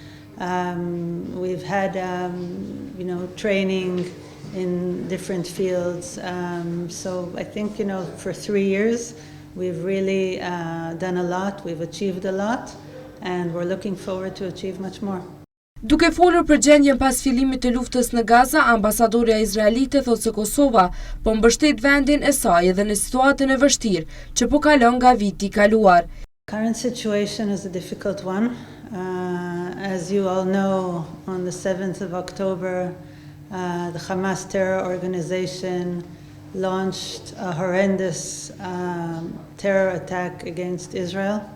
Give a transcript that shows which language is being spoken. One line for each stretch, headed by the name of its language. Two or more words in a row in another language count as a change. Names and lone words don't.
English: We've had, training in different fields. So I think, for 3 years, we've really done a lot, we've achieved a lot, and we're looking forward to achieve much more.
Albanian: Duke folur për gjendjen pas fillimit të luftës në Gaza, Ambasadorja Izraelite thotë se Kosova po mbështet vendin e saj edhe në situatën e vështirë që po kalon nga viti i kaluar.
English: Current situation is a difficult one. As you all know, on the 7th of October, the Hamas terror organization launched a horrendous terror attack against Israel,